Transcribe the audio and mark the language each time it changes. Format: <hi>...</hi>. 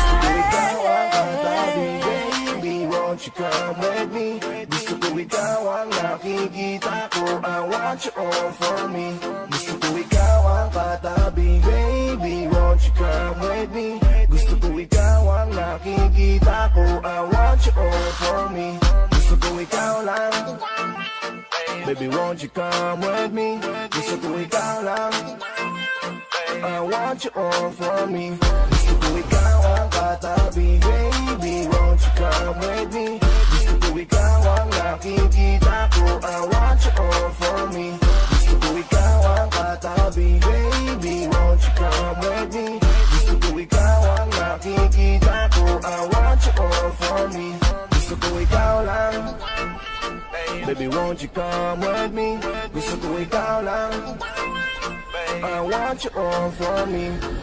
<tl>Gusto ko ikaw ang katabi.</tl> <en>Baby, won't you come with me?</en> <tl>Gusto ko ikaw ang nakikita ko.</tl> <en>I want you all for me.</en> <tl>Gusto ko ikaw ang katabi.</tl> <en>Baby, won't you come with me?</en> <tl>Gusto ko ikaw ang nakikita ko.</tl> <en>I want you all for me.</en> <tl>Gusto ko ikaw lang.</tl> <en>Baby, won't you come with me?</en> <tl>Gusto ko ikaw lang.</tl> <en>I want you all for me.</en> <tl>Gusto ko ikaw ang katabi.</tl> <en>Baby, won't you come with me?</en> <tl>Gusto ko ikaw ang nakikita ko.</tl> <en>I want you all for me.</en> <tl>Gusto ko ikaw ang katabi.</tl> <en>Baby, won't you come with me?</en> <tl>Gusto ko ikaw ang nakikita ko.</tl> <en>I want you all for me.</en> <tl>Gusto ko ikaw lang.</tl> <en>Baby, won't you come with me?</en> <tl>Gusto ko ikaw lang,</tl> <en>I want you all for me.</en>